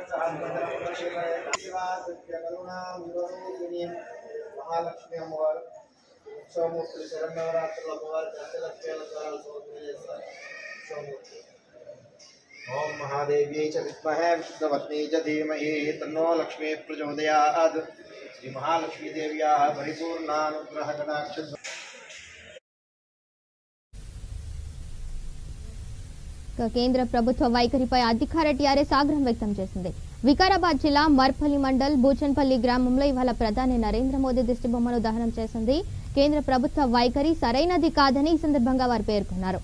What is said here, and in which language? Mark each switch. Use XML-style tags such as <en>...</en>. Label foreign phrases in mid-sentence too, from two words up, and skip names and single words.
<te>మహాలక్ష్మి అమ్మవార ఉత్సవమూర్తి శరన్నవరాత్రి అమ్మవార దశలక్ష్మి</te> <sa>ओम महादेव्यै च विद्महे विष्णुपत्न्यै च धीमहि तन्नो लक्ष्मी प्रचोदयात्। श्री महालक्ष्मी देव्याः परिपूर्णानुग्रह कटाक्ष</sa> <te>కేంద్ర ప్రభుత్వ వైఖరిపై అధికార టీఆర్ఎస్ ఆగ్రహం వ్యక్తం చేసింది. వికారాబాద్ జిల్లా మర్పల్లి మండల్ బూచన్పల్లి గ్రామంలో ఇవాళ ప్రధాని నరేంద్ర మోదీ దిష్టిబొమ్మను దహనం చేసింది. కేంద్ర ప్రభుత్వ వైఖరి సరైనది కాదని ఈ సందర్భంగా వారు పేర్కొన్నారు.</te>